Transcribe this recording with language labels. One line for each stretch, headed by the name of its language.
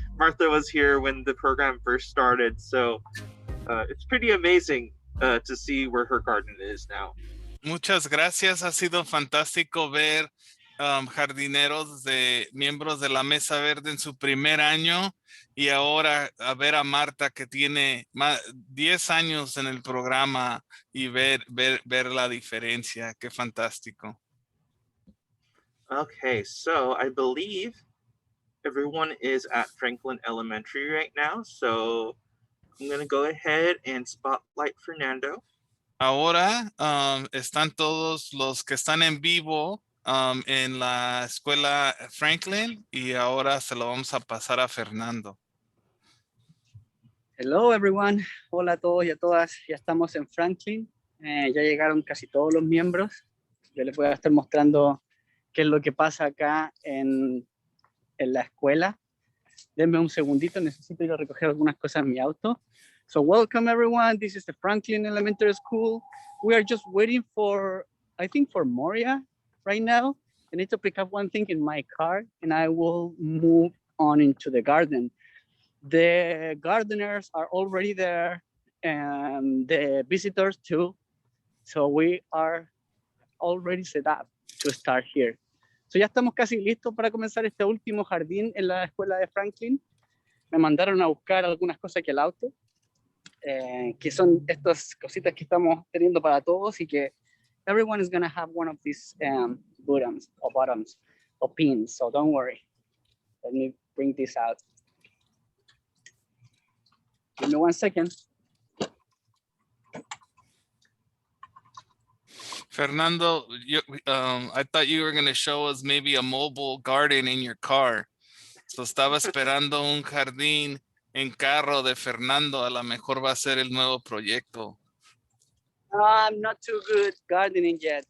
English: Martha was here when the program first started, so it's pretty amazing to see where her garden is now.
Spanish: Muchas gracias. Ha sido fantástico ver jardineros miembros de la Mesa Verde en su primer año, y ahora a ver a Marta, que tiene 10 años en el programa, y ver la diferencia. Qué fantástico.
English: Okay, so I believe everyone is at Franklin Elementary right now. So I'm going to go ahead and spotlight Fernando.
Spanish: Ahora están todos los que están en vivo en la escuela Franklin y ahora se lo vamos a pasar a Fernando.
English: Hello everyone,
Spanish: hola a todos y a todas, ya estamos en Franklin, ya llegaron casi todos los miembros. Yo les voy a estar mostrando qué es lo que pasa acá en la escuela. Denme un segundito, necesito ir a recoger algunas cosas en mi auto.
English: So welcome everyone, this is the Franklin Elementary School. We are just waiting for, I think for Moria right now. I need to pick up one thing in my car and I will move on into the garden. The gardeners are already there and the visitors too. So we are already set up to start here.
Spanish: So ya estamos casi listos para comenzar este último jardín en la escuela de Franklin. Me mandaron a buscar algunas cosas aquí al auto, que son estas cositas que estamos teniendo para todos y que
English: everyone is going to have one of these bottoms or pins. So don't worry. Let me bring this out. Give me 1 second. Fernando, I thought you were going to show us maybe a mobile garden in your car.
Spanish: So estaba esperando un jardín en carro de Fernando. A lo mejor va a ser el nuevo proyecto.
English: I'm not too good gardening yet.